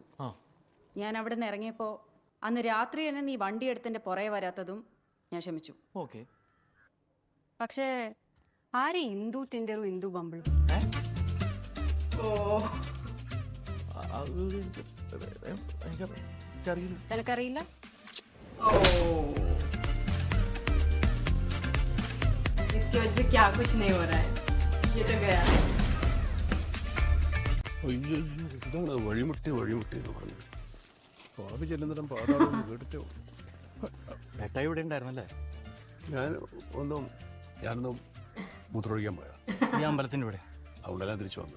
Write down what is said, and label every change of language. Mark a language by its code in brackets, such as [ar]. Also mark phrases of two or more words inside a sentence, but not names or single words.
[ml] ഞാൻ അവിടെ നിന്ന് ഇറങ്ങിയപ്പോൾ അന്ന് രാത്രി തന്നെ നീ വണ്ടി എടുത്തിൻ്റെ പുറകെ വരാത്തതും ഞാൻ ക്ഷമിച്ചു. ഓക്കെ. പക്ഷേ ആരെ ഇന്ദു ടിൻഡറും ഇന്ദു ബമ്പിളും? നിനക്കറിയില്ല? [hi] इसकी वजह से क्या कुछ नहीं हो रहा है. ये तो गया. [ml] അയ്യോ ഇതാണ് വഴിമുട്ടി എന്ന് പറഞ്ഞു. പാപി ചെല്ലുന്നിടം പാടാളും കേട്ടിട്ടോ. ഏട്ടായി ഇവിടെ ഉണ്ടായിരുന്നല്ലേ? ഞാനൊന്നും മൂത്രമൊഴിക്കാൻ പോയാ. ഈ അമ്പലത്തിൻ്റെ ഇവിടെ അതുകൊണ്ടെല്ലാം തിരിച്ചു വന്നു.